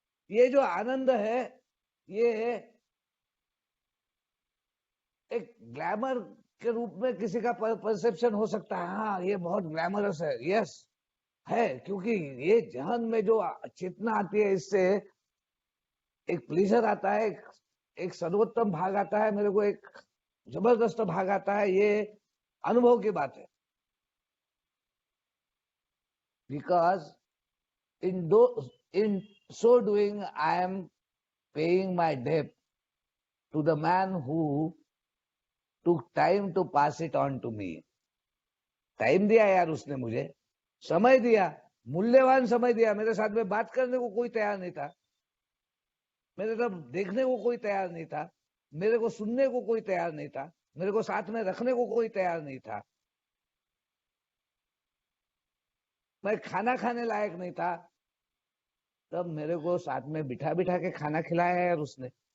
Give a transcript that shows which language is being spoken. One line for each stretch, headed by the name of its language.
Hindi: ये जो आनंद है ये एक ग्लैमर के रूप में किसी का परसेप्शन हो सकता है, हाँ ये बहुत ग्लैमरस है, यस है, क्योंकि ये जहन में जो चेतना आती है इससे एक प्लीजर आता है, एक सर्वोत्तम भाग आता है, मेरे को एक जबरदस्त भाग आता है, ये अनुभव की बात है।
English: Because in so doing I am paying my debt to the man who took time to pass it on to me.
Hindi: Time दिया यार उसने मुझे, समय दिया, मूल्यवान समय दिया, मेरे साथ में बात करने को कोई तैयार नहीं था, मेरे तरफ देखने को कोई तैयार नहीं था, मेरे को सुनने को कोई तैयार नहीं था, मेरे को साथ में रखने को कोई तैयार नहीं था, मैं खाना खाने लायक नहीं था, तब मेरे को साथ में बिठा बिठा के खाना खिलाया यार उसने।